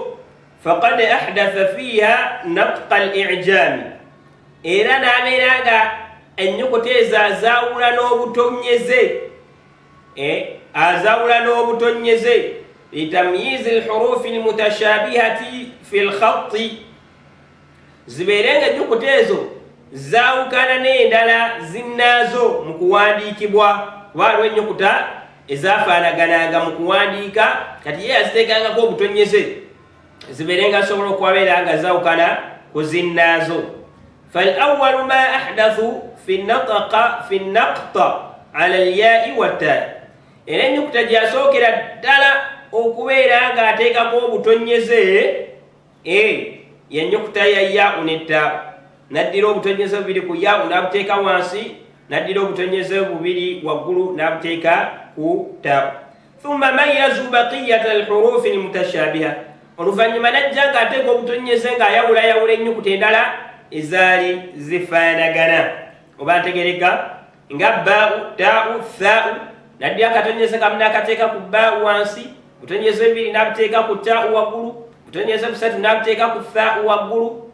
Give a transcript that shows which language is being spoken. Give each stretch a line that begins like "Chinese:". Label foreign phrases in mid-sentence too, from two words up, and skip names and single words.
Arabic: فقد أحدث فيها نقط الإعجام,
Ganda: era n'abeera nga ennyukuta ezo azawula n'obutonyeze
Arabic: لتمييز الحروف المتشابهة في الخط,
Ganda: zibeere nga ennyukuta ezo zaawukana n'endala zinnaazo mu kuwandiikibwa. Waliwo ennyukuta ezaafaanagananga mu kuwandiika kati ye yaziteekangako obutonyeze zibeere nga asobola okuwabeera nga zaawukana ku zinnaazo.
Arabic: فالأول ما أحدثوا في النقطة على الياء والتاء.
Ganda: Era ennyukuta gyasookera ddala okubeera ng'ateekako obutonyeze y'ennyukuta ya yaa'u ne taa'u. N'addira obutonyeze bubiri ku yaa'u n'abuteeka wansi, n'addira obutonyeze bubiri waggulu n'abuteeka ku taa'u.
Arabic: ثم ميزوا بقية الحروف المتشابهة.
Ganda: Oluvannyuma n'ajja ng'ateeka obutonyeze ng'ayawulayawula ennyukuta endala ezaali zifaanagana. Oba ntegereka nga baa'u, taa'u, thaa'u, n'addira akatonyeze kamu n'akateeka ku baa'u wansi, butonyeze bibiri n'abuteeka ku taa'u waggulu, butonyeze busatu n'abuteeka ku thaa'u waggulu.